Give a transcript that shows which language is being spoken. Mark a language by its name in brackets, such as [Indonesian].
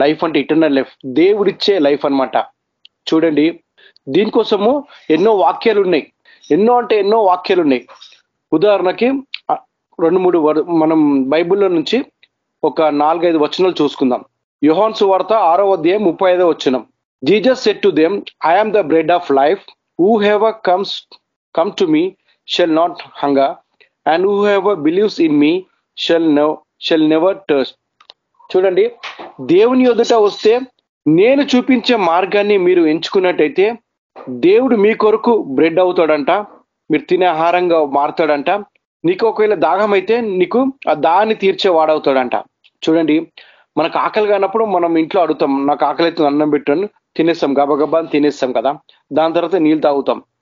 [Telugu] Life అంటే eternal life, దేవుడిచ్చే life అన్నమాట. చూడండి, దీనికోసము ఎన్నో వాక్యాలు ఉన్నాయి. ఎన్నో వాక్యాలు ఉన్నాయి. ఉదాహరణకి 2-3 మనం బైబిల్లో నుంచి ఒక 4-5 వచనాలు చూసుకుందాం. యోహాను సువార్త 6వ అధ్యాయం 35వ వచనం. [English] Jesus said to them, I am the bread of life. Whoever come to me shall not hunger, and whoever believes in me shall never thirst. [Telugu] చూడండి, దేవుని ఎదుట వస్తే నేను చూపించే మార్గాన్ని మీరు ఎంచుకున్నట్టయితే దేవుడు మీ కొరకు బ్రెడ్ అవుతాడంట, మీరు తినే ఆహారంగా మారుతాడంట. నీకు ఒకవేళ దాహం అయితే నీకు ఆ దాన్ని తీర్చే వాడవుతాడంట. చూడండి, మనకు ఆకలి కానప్పుడు మనం ఇంట్లో అడుగుతాం, నాకు ఆకలి అయితే అన్నం పెట్టాను, తినేస్తాం, గబగబా తినేస్తాం కదా, దాని తర్వాత నీళ్ళు తాగుతాం.